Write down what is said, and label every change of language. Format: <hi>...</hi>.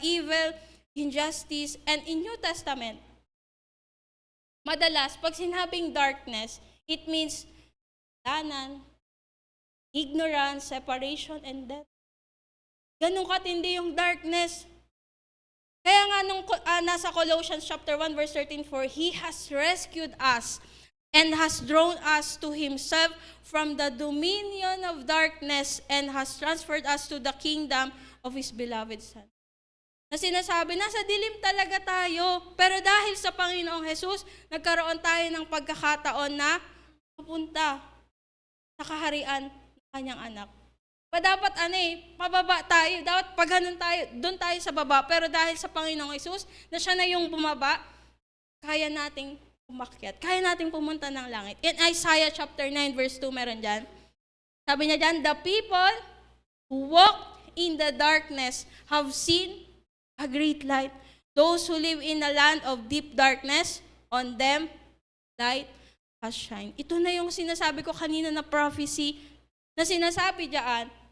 <en>Evil, injustice, and in New Testament,</en> <tl>madalas, pag sinabing</tl> <en>darkness, it means lanan, ignorance, separation, and death.</en> <tl>Ganun katindi yung</tl> <en>darkness.</en> <tl>Kaya nga nung nasa</tl> <en>Colossians chapter 1 verse 13, for He has rescued us and has drawn us to Himself from the dominion of darkness and has transferred us to the kingdom of His beloved Son.</en> <tl>Na sinasabi, nasa dilim talaga tayo, pero dahil sa Panginoong Jesus, nagkaroon tayo ng pagkakataon na pupunta sa kaharian ng Kanyang anak. Dapat pababa tayo. Dapat pag ganun tayo, doon tayo sa baba. Pero dahil sa Panginoong Hesus, na siya na yung bumaba, kaya nating umakyat. Kaya nating pumunta ng langit.</tl> <en>In Isaiah chapter 9 verse 2</en> <tl>meron dyan. Sabi niya dyan,</tl> <en>the people who walk in the darkness have seen a great light. Those who live in a land of deep darkness, on them light has shined.</en> <tl>Ito na yung sinasabi ko kanina na prophecy na sinasabi diyan.</tl>